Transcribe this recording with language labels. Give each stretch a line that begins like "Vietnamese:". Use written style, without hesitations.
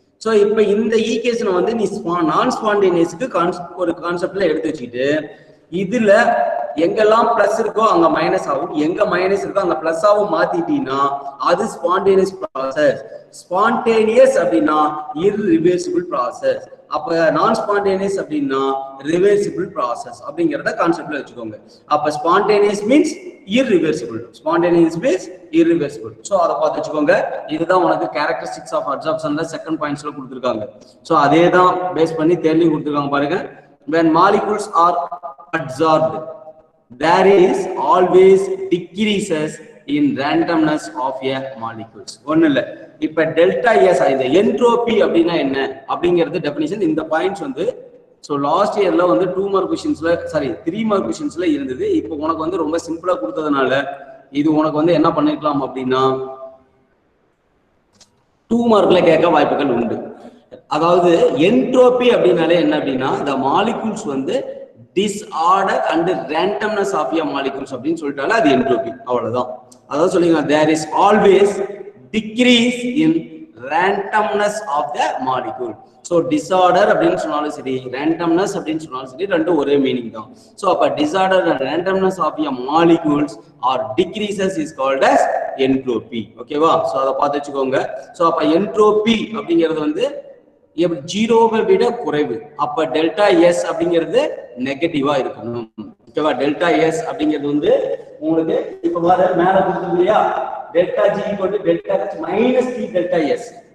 Tamil: So இப்போ இந்த ஈக்குவேஷனை வந்து நீ நான் ஸ்பான்டேனியஸ்க்கு ஒரு கான்செப்ட்ல எடுத்து வச்சுக்கிட்டு இதுல எங்கெல்லாம் பிளஸ் இருக்கோ அங்க மைனஸ் ஆகும், எங்க மைனஸ் இருக்கோ அங்க பிளஸ் ஆகும் மாத்திட்டீங்கன்னா அது ஸ்பான்டேனியஸ் ப்ராசஸ். ஸ்பான்டேனியஸ் அப்படின்னா இர்ரிவர்சிபிள் ப்ராசஸ். அப்ப நான் ஸ்பான்டேனியஸ் அப்படின்னா ரிவர்சிபிள் ப்ராசஸ் அப்படிங்கறத கான்செப்ட்ல வச்சுக்கோங்க.
English: அப்ப spontaneous means irreversible, spontaneous means irreversible.
Tamil: So அத பார்த்து வச்சுக்கோங்க. இதுதான் உனக்கு
English: characteristics of absorption
Tamil: ல செகண்ட் பாயிண்ட்ஸ்ல கொடுத்திருக்காங்க. சோ அதே தான் பேஸ் பண்ணி தேர்லயும் கொடுத்திருக்காங்க பாருங்க.
English: When molecules are absorbed, there is always decreases in randomness of a molecules.
Tamil: ஒண்ணு இல்ல, இப்ப டெல்டா எஸ் இந்த என்ட்ரோபி அப்படின்னா என்ன அப்படிங்கிறது டெஃபினிஷன். இந்த பாயிண்ட்ஸ் வந்து ஸோ லாஸ்ட் இயர்ல வந்து 2 மார்க் கொஸ்டின்ஸ்ல 3 மார்க் கொஸ்டின்ஸ்ல இருந்தது. இப்போ உனக்கு வந்து ரொம்ப சிம்பிளா கொடுத்ததுனால இது உனக்கு வந்து என்ன பண்ணிக்கலாம் அப்படின்னா 2 மார்க்ல கேட்க வாய்ப்புகள் உண்டு. அதாவது என்ட்ரோபி அப்படின்னாலே என்ன அப்படின்னா the molecules வந்து
English: disorder and randomness of a molecules
Tamil: அப்படின்னு சொல்லிட்டாலே அது என்ட்ரோபி, அவ்வளவுதான். அதாவது சொல்லுங்க,
English: there is always decrease in randomness of the molecule.
Tamil: So disorder அப்படின்னு சொன்னாலும் சரி, randomness அப்படின்னு சொன்னாலும் சரி, ரெண்டும் ஒரே மீனிங் தான்.
English: So அப்ப disorder and randomness of your molecules or decreases is called as entropy.
Tamil: ஓகேவா? So அதை பார்த்து வச்சுக்கோங்க. So அப்ப entropy அப்படிங்கிறது வந்து ஜீரோவை விட குறைவு. அப்ப டெல்டா எஸ் அப்படிங்கிறது நெகட்டிவா இருக்கணும். ஓகேவா? டெல்டா எஸ் அப்படிங்கிறது வந்து உங்களுக்கு இப்ப வர மேல கொடுத்தது இல்லையா, delta G equal to delta H minus D delta S.